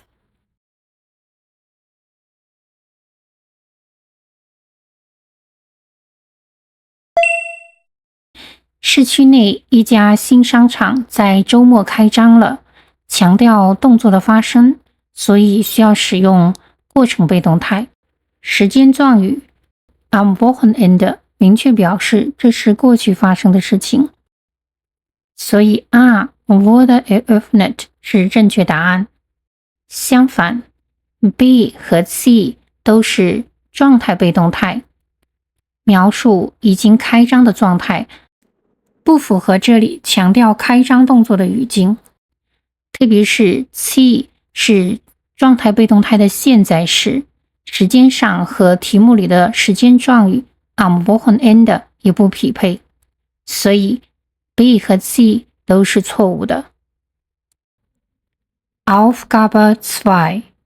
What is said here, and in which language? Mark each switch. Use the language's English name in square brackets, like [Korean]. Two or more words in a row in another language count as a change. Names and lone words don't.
[Chinese] 市区内一家新商场在周末开张了，强调动作的发生，所以需要使用过程被动态。时间状语 [German] am Wochenende [Chinese] 明确表示这是过去发生的事情，所以 [German] A wurde eröffnet [Chinese] 是正确答案。相反 B 和 C 都是状态被动态，描述已经开张的状态，不符合这里强调开张动作的语境。特别是 C 是状态被动态的现在时，时间上和题目里的时间状语 [German] am Wochenende [Chinese] 也不匹配，所以 B 和 C 都是错误的。Aufgabe 2。